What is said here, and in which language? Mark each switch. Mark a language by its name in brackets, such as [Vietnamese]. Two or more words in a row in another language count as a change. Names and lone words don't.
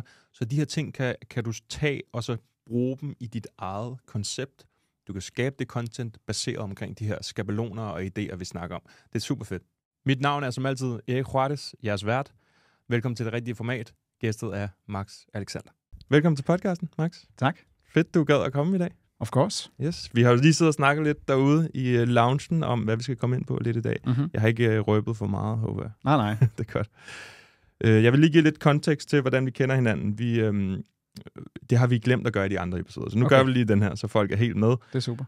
[Danish] Så de her ting kan du tage og så bruge dem i dit eget koncept. Du kan skabe det content baseret omkring de her skabeloner og idéer, vi snakker om. Det er super fedt. Mit navn er som altid Erik Juarez, jeres vært. Velkommen til det rigtige format. Gæstet er Max Alexander. Velkommen til podcasten, Max. Tak. Fedt, du gad at komme i dag. [English] Of course. Yes. [Danish] Vi har jo lige siddet og snakket lidt derude i loungen om, hvad vi skal komme ind på lidt i dag. Mm-hmm. Jeg har ikke røbet for meget, håber jeg. Nej. Det er godt. Jeg vil lige give lidt kontekst til, hvordan vi kender hinanden. Det har vi glemt at gøre i de andre episoder, så nu gør vi lige den her, så folk er helt med. Det er super.